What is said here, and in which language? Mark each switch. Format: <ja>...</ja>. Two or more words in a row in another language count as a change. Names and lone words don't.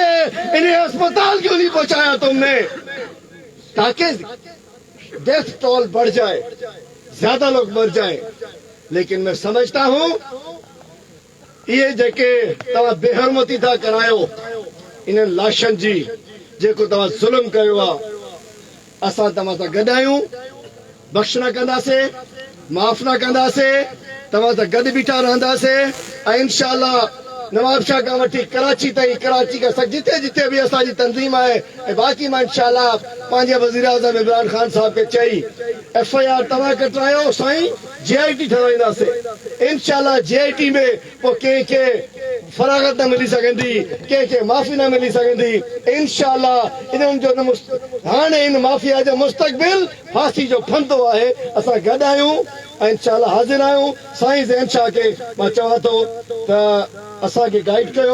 <ur>انہیں ہسپتال کیوں نہیں پہنچایا تم نے تاکہ</ur> <en>death toll</en> <ur>بڑھ جائے زیادہ لوگ مر جائیں. لیکن میں سمجھتا ہوں یہ</ur> <sd>جے تما بے حرمتی تھا کرایو انہیں لاشن جی जेको तव्हां ज़ुल्म कयो आहे असां तव्हां सां गॾु आहियूं. बख़्श न कंदासीं माफ़ न कंदासीं तव्हां सां गॾु बीठा रहंदासीं ऐं इंशाअल्लाह नवाब शाह खां वठी कराची ताईं कराची खां जिथे जिथे बि असांजी तंज़ीम आहे ऐं बाक़ी मां इंशाअल्लाह पंहिंजे वज़ीर आज़म इमरान ख़ान साहब खे चई FIR तव्हां कटायो साईं JIT ठहाराईंदासीं इंशाअल्लाह. JIT में पोइ कंहिंखे फरागत न मिली सघंदी कंहिंखे माफ़ी न मिली सघंदी इंशाअल्लाह. इन्हनि जो हाणे इन माफ़िया जो मुस्तक़बिल फांसी जो फंदो आहे. असां गॾु आहियूं ऐं इंशाअल्लाह हाज़िर आहियूं. साईं ज़ैन शाह खे मां चवां थो त असांखे गाइड कयो.</sd>